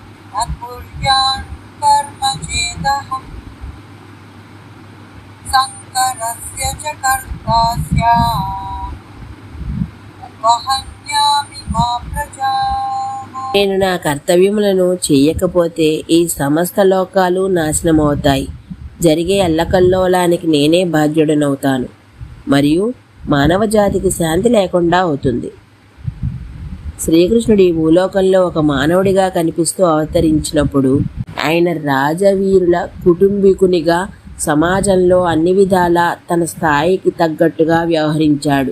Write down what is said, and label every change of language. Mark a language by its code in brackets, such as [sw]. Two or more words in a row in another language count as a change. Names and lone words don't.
[sa] न कुर्यान् कर्म चेदहं शङ्करस्य च कर्ता स्याम् उपहन्यामि मा प्रजाः। [te] నేను నా కర్తవ్యములను చెయ్యకపోతే ఈ సమస్త లోకాలు నాశనమవుతాయి. జరిగే అల్లకల్లోలానికి నేనే బాధ్యుడనవుతాను మరియు మానవ జాతికి శాంతి లేకుండా అవుతుంది. శ్రీకృష్ణుడు ఈ భూలోకంలో ఒక మానవుడిగా కనిపిస్తూ అవతరించినప్పుడు ఆయన రాజవీరుల కుటుంబీకునిగా సమాజంలో అన్ని విధాలా తన స్థాయికి తగ్గట్టుగా వ్యవహరించాడు.